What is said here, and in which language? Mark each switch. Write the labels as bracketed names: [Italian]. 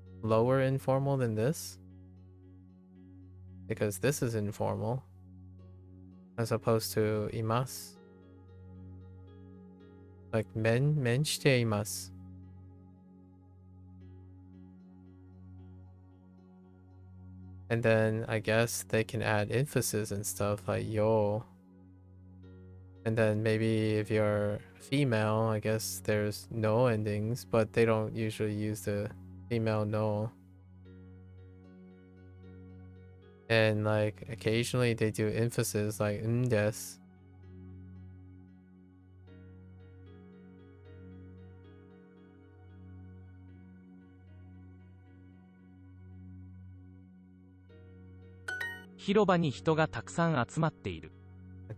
[English] Lower informal than this? Because this is informal as opposed to imasu. [Japanese] Like 面しています。 [English] And then I guess they can add emphasis and stuff like yo. And then maybe if you're female, I guess there's no endings, but they don't usually use the female no. And like occasionally they do emphasis like des. [Japanese] 「広場に人がたくさん集まっている」。